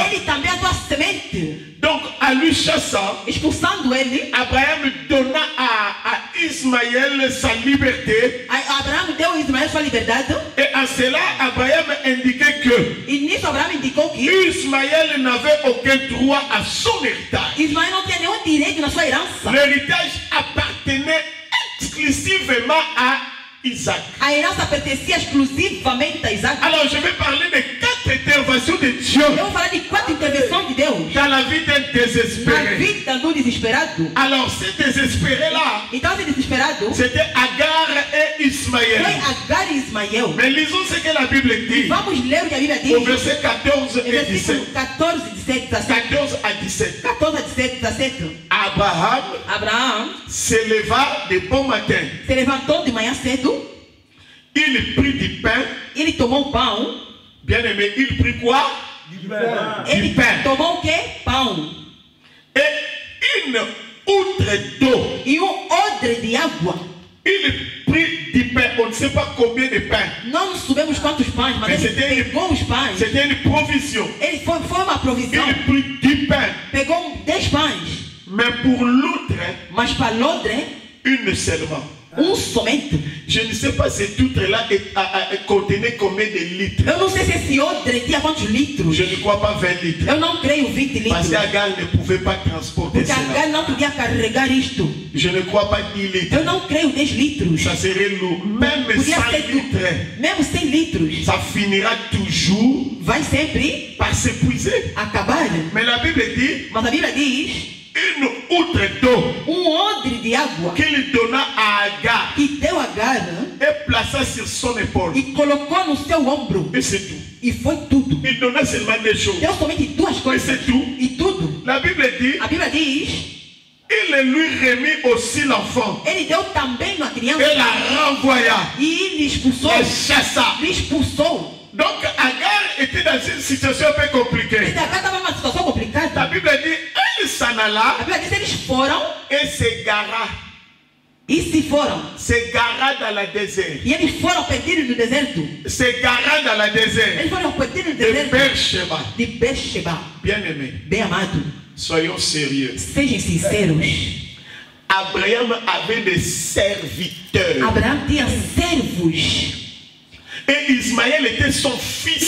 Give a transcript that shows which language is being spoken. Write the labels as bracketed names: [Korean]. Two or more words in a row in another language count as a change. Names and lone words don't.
[Portuguese] Ele também é a tua semente. [French] Donc à lui chassant, [Portuguese] Expulsando ele, [French] Abraham donna à Ismaël sa liberté. [Portuguese] Abraão deu a Ismael sua liberdade. [French] Et en cela, Abraham indiquait que [Portuguese] E nisso Abraão indicou que [French] Ismaël n'avait aucun droit à son héritage. [Portuguese] Ismael não tinha nenhum direito na sua herança. [French] L'héritage appartenait exclusivement à Isaac. [Portuguese] A herança pertencia exclusivamente a Isaac. [French] Alors je vais parler de 4 interventions de Dieu [Portuguese] Eu vou falar de 4 intervenções de Deus [French] dans la vie d'un [Portuguese] na [French] désespéré. [Portuguese] vida do desesperado. [French] Alors ces désespérés-là, [Portuguese] Então esse desesperado [French] c'était Agar et Ismaël. [Portuguese] foi Agar e Ismael. [French] Mais lisons ce que la Bible dit [Portuguese] Vamos ler o que a Bíblia diz. [French] au verset 14 et [Portuguese] Versículo 17. 14, 17, 17. [French] 14 à 17. [Portuguese] 14 a 17, 17. [French] Abraham [Portuguese] Abraão [French] s'éleva de bon matin. [Portuguese] se levantou de manhã cedo. [French] Il prit du pain. [Portuguese] Ele tomou pão. [French] Bien aimé, il prit quoi? [Portuguese] Ele pão. tomou o quê? Pão. [French] Et une outre d'eau. [Portuguese] E odre de água. [French] Il prit du pain. On ne sait pas combien de pain. [Portuguese] Não sabemos quantos pães, mas Mas ele pegou os pães. [French] C'était une provision. [Portuguese] Ele foi uma provisão. [French] Il prit du pain. [Portuguese] Pegou 10 pães. [French] Mais pour l'autre, [Portuguese] Mas para l'autre, [French] une seulement. [Portuguese] somente. [French] Je ne sais pas cette outre-là contenait combien de litres. [Portuguese] Eu não sei se esse odre tinha quantos litros. [French] Je ne crois pas 20 litres. [Portuguese] Eu não creio 20 [French] Parce [Portuguese] litros. [French] qu'Agar ne pouvait pas transporter [Portuguese] Porque [French] cela. [Portuguese] Agar não podia carregar isto. [French] Je ne crois pas 10 litres. [Portuguese] Eu não creio 10 litros. [French] Ça serait lourd. Même [Portuguese] Podia 100 ser [French] litres, [Portuguese] mesmo 100 litros. [French] ça finira toujours [Portuguese] Vai sempre [French] par s'épuiser. [Portuguese] acabar. [French] Mais la Bible dit, [Portuguese] Mas a Bíblia diz, [French] une outre d'eau [Portuguese] odre de água [French] qu'il donna à Agar [Portuguese] que deu Agar [French] et plaça sur son épaule. [Portuguese] e colocou no seu ombro. [French] Et c'est tout. [Portuguese] E foi tudo. [French] Il donna seulement des choses. [Portuguese] Deu somente duas [French] Et [Portuguese] coisas. [French] c'est tout. [Portuguese] E tudo. [French] La Bible dit, [Portuguese] A Bíblia diz, [French] il lui remit aussi l'enfant. [Portuguese] ele deu também uma [French] Et [Portuguese] criança. [French] la renvoya. [Portuguese] E ele expulsou. [French] Et chassa. [Portuguese] Ele expulsou. [French] Donc Agar était dans une situation un peu compliquée. [Portuguese] Então Agar estava numa situação [French] La [Portuguese] complicada. [French] Bible dit, il s'en [Portuguese] A [French] alla [Portuguese] Bíblia diz que eles foram [French] et s'égara. [Portuguese] e se foram. [French] S'égara dans la désert. [Portuguese] E eles foram perdidos no deserto. [French] S'égara dans la désert. [Portuguese] Eles foram perdidos no [French] De [Portuguese] deserto [French] Beersheba. [Portuguese] de Beersheba. [French] Bien aimé, [Portuguese] Bem amado, [French] soyons sérieux. [Portuguese] sejam sinceros. [French] Abraham avait des serviteurs. [Portuguese] Abraão tinha servos. [French] Et Ismaël était son fils.